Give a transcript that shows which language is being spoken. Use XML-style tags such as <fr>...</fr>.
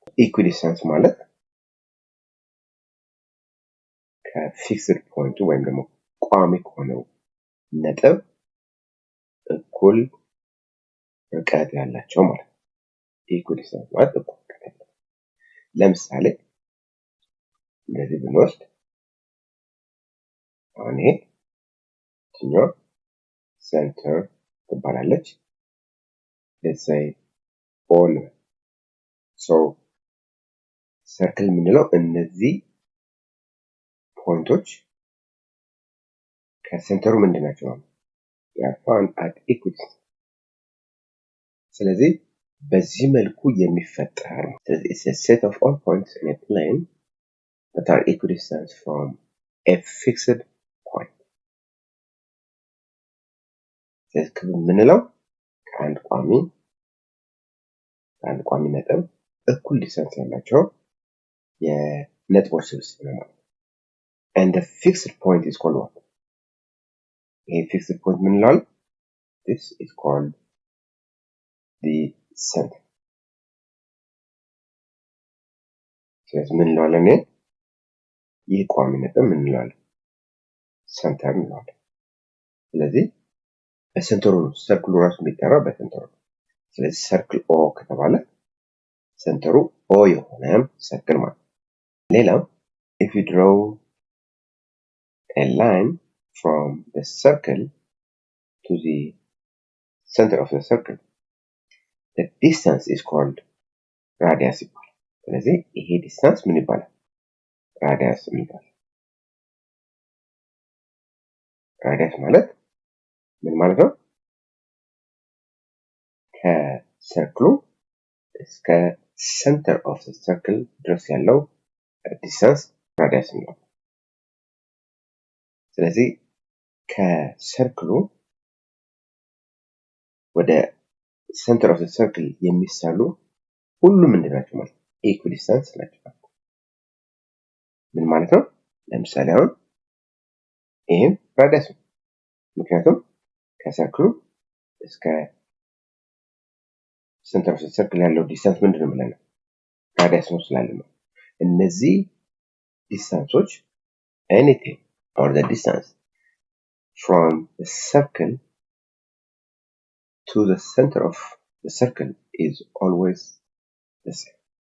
<am>ኢኩዲስታንስ ማለት ከፊክስድ ፖይንቱ ወይም ደግሞ ቋሚ ከሆነው ነጥብ እኩል ርቀት ያላቸው ማለት ነው. ኢኩዲስታንስ ማለት እኩል ርቀት ያላቸው. ለምሳሌ እንደዚህ ብንወስድ አሁን ይሄ ትኛው ሴንተር ትባላለች.</am> <en>let's say all.</en> <am>so circle ምንለው እነዚህ ፖይንቶች ከሴንተሩ ምንድናቸው ማለት</am> <en>they are found at equidistance.</en> <am>ስለዚህ በዚህ መልኩ የሚፈጠር ነው. ስለዚህ</am> <en>it's a set of all points in a plane that are equidistant from a fixed point.</en> <am>ስለዚህ ክብ ምንለው ከአንድ ቋሚ ነጥብ እኩል ዲስታንስ ያላቸው የነጥቦች ስብስብ ነው ማለት ነው.</am> <en>And the fixed point is called what? A fixed point</en> <am>ምንለው</am> <en>this is called the center.</en> <am>ስለዚህ ምንለዋለን ይህ ቋሚ ነጥብ ምንለዋለን ሴንተር እንለዋለን. ስለዚህ በሴንተሩ ሰርክሉ ራሱ የሚጠራው በሴንተሩ ነው. ስለዚህ ሰርክል ኦ ከተባለ ሴንተሩ ኦ የሆነ ሰርክል ማለት ነው. ሌላው</am> <en>if you draw a line from the circle to the center of the circle, the distance is called radius</en> <am>ይባላል. ስለዚህ ይሄ ዲስታንስ ምን ይባላል? radius ይባላል. radius ማለት ምን ማለት ነው? ከሰርክሉ እስከ</am> <en>center of the circle</en> <am>ድረስ ያለው ዲስታንስ radius ነው. ስለዚህ ከሰርክሉ ወደ</am> <en>center of the circle</en> <am>የሚሳሉ ሁሉም ምንድናቸው ማለት ኢኩዲስታንስ ናቸው. ምን ማለት ነው? ለምሳሌ አሁን ይሄም radius ነው. ምክንያቱም ከሰርክሉ እስከ</am> <en>center of the circle</en> <am>ያለው ዲስታንስ ምንድነው ማለት ነው? radius ነው ስላለ ነው. እነዚህ ዲስታንሶች</am> <en>anything or the distance from the circle to the center of the circle is always the same.</en>